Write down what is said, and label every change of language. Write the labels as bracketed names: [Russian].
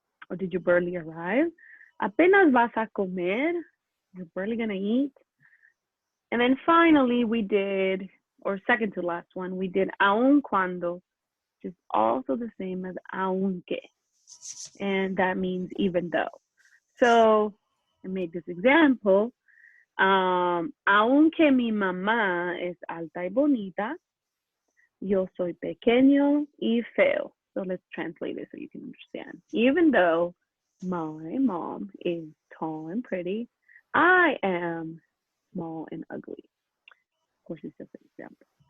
[English] Or did you barely arrive? [Spanish] Apenas vas a comer. [English] You're barely gonna eat. And then finally we did, or second to last one, we did aun cuando, which is also the same as aunque. And that means even though. So I made this example. [Spanish] Aunque mi mamá es alta y bonita, yo soy pequeño y feo. [English] So let's translate it so you can understand. Even though my mom is tall and pretty, I am small and ugly. Of course, it's just an example.